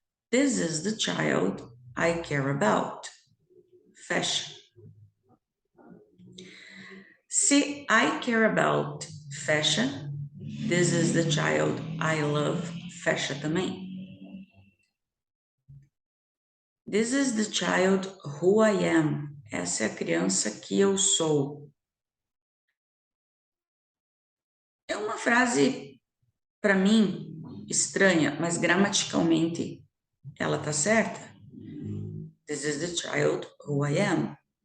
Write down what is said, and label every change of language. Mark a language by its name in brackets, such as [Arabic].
[English] This is the child I care about. [Portuguese] Fecha. [English] Se I care about, fecha. This is the child I love, [Portuguese] fecha também. [English] This is the child who I am. [Portuguese] Essa é a criança que eu sou. É uma frase, para mim, estranha, mas gramaticalmente ela tá certa. [English] This is the child who I am.